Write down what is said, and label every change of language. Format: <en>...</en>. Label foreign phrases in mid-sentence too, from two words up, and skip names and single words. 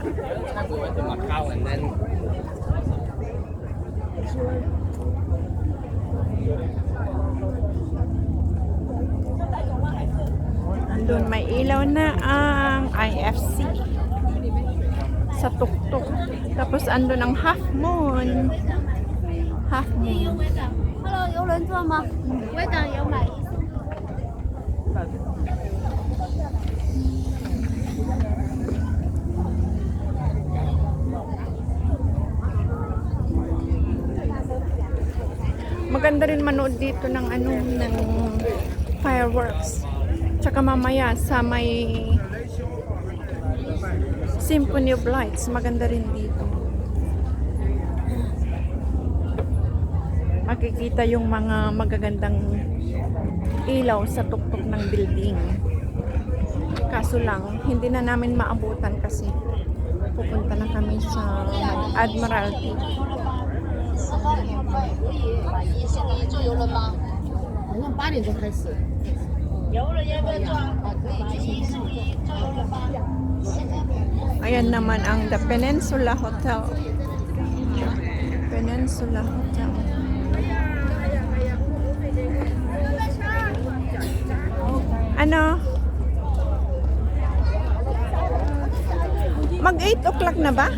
<tl>Andun may ilaw na ang IFC sa tuktok. Tapos andun ang Half Moon. Half Moon.</tl> <zh>Hello，游轮坐吗？我等有买。</zh> <tl>Maganda rin manood dito ng ng fireworks. Tsaka mamaya sa may Symphony of Lights, maganda rin dito. Makikita yung mga magagandang ilaw sa tuktok ng building. Kaso lang, hindi na namin maabutan kasi pupunta na kami sa Admiralty.</tl> <zh>好像8点钟开始。游轮要不要坐？可以，去星期一坐游轮吧。</zh> <tl>Ayan naman ang The Peninsula Hotel. Peninsula Hotel. Ano? Mag 8 o'clock na ba?</tl>